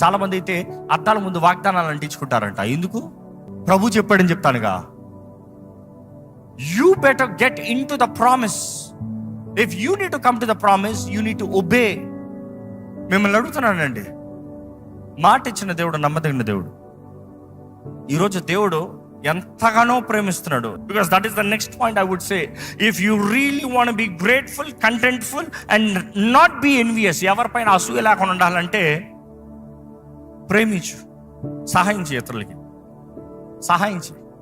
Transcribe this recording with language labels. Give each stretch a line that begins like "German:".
Telugu: చాలా మంది అయితే అద్దాల ముందు వాగ్దానాలు అంటించుకుంటారంట. ఎందుకు? ప్రభు చెప్పాడని చెప్తానుగా.
English: You better get into the promise. If you need to come to the promise, you need to obey.
Telugu: మిమ్మల్ని అడుగుతున్నానండి, మాట ఇచ్చిన దేవుడు నమ్మదగిన దేవుడు. ఈరోజు దేవుడు ఎంతగానో ప్రేమిస్తున్నాడు.
English: Because that is the next point I would say. If you really want be grateful, contentful and not be envious,
Telugu: ఎవరిపైన అసూయ లేకుండా ఉండాలంటే ప్రేమించు, సహాయం చేయి,
English: ఇతరులకి సహాయం చేయి.